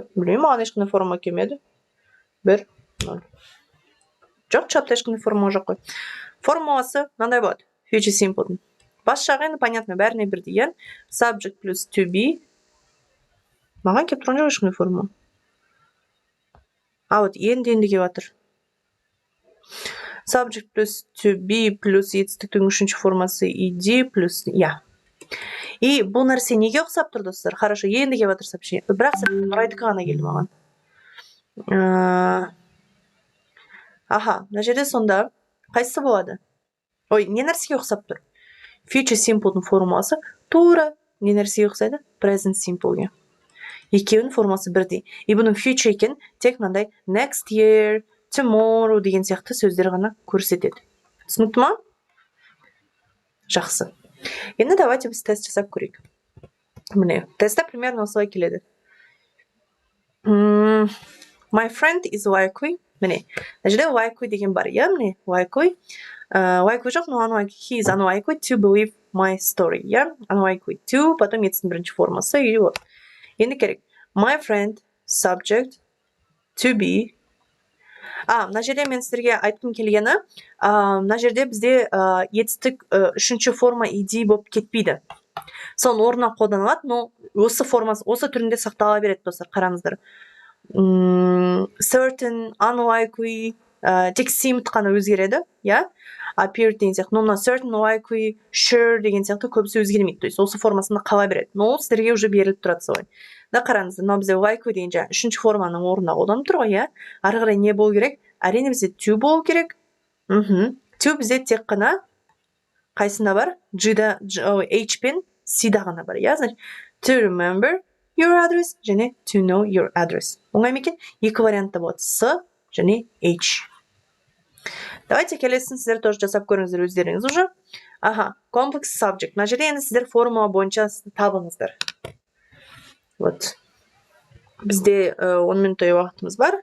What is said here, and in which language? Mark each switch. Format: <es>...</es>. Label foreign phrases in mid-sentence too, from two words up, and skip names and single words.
<kk>Bilmiyorum, mаған ешқандай форма келмеді. 1, 0. Жоқ, чатта ешқандай форма жоқ қой. Формуласы мынандай болады.</kk> <en>Future simple.</en> <kk>Бас жағы енді понятно, бәріне бірдей, иә?</kk> <en>Subject плюс to be.</en> <kk>Маған келіп тұрған жоқ ешқандай форма. Вот енді келіп жатыр. Subject плюс</kk> <en>to be</en> <kk>плюс етістіктің үшінші формасы ed плюс я. И бұл нәрсе неге ұқсап тұр, достар? Хорошо, енді келіп жатыр сообщение. Бірақ нұрайдікі ғана келді маған. Мына жерде сонда қайсысы болады? Ой, не нәрсеге ұқсап тұр?</kk> <en>Future simple'дың</en> <kk>формуласы тура не нәрсеге ұқсайды?</kk> <en>Present simple'ге.</en> <kk>Екеуінің формасы бірдей. И бұның future екен тек мынандай</kk> <en>next year, tomorrow</en> <kk>деген сияқты сөздер ғана көрсетеді. Түсінікті ма? Жақсы. Енді давайте біз тест жасап көрейік. Міне, тестта примерно осылай келеді.</kk> <en>My friend is likely.</en> <kk>Міне, мына жерде likely деген бар, иә, міне,</kk> <en>likely. Likely жоқ, но he is unlikely to believe my story, иә, unlikely to,</en> <kk>потом етістің бірінші формасы, и вот. Енді керек.</kk> <en>My friend, subject, to be.</en> <kk>Мына жерде мен сіздерге айтқым келгені, мына жерде бізде етістік үшінші форма ed болып кетпейді. Соның орнына қолданылады, но осы формасы, осы түрінде сақтала береді, достар, қараңыздар.</kk> <en>Certain, unlikely,</en> <kk>тек seemed қана өзгереді, иә? Appear деген сияқты, но</kk> <en>certain, likely, sure</en> <kk>деген сияқты көбісі өзгермейді.</kk> <ru>То есть</ru> <kk>осы формасында қала береді. Но ол сіздерге уже беріліп тұрады солай. Да, қараңыздар, мынау бізде likely деген жаңа үшінші форманың орнына қолданып тұр ғой, иә? Ары қарай не болу керек? Әрине бізде to болу керек. To бізде тек қана қайсында бар? H пен C-да ғана бар, иә? Значит,</kk> <en>to remember your address және to know your address.</en> <kk>Оңай ма екен? Екі вариантта болады. С және H. Давайте келесін сіздер тоже жасап көріңіздер өздеріңіз уже.</kk> <en>Complex subject.</en> <kk>Мына жерде енді сіздер формула бойынша табыңыздар.</kk> <ru>Вот.</ru> <kk>Бізде 10 минуттай уақытымыз бар.</kk>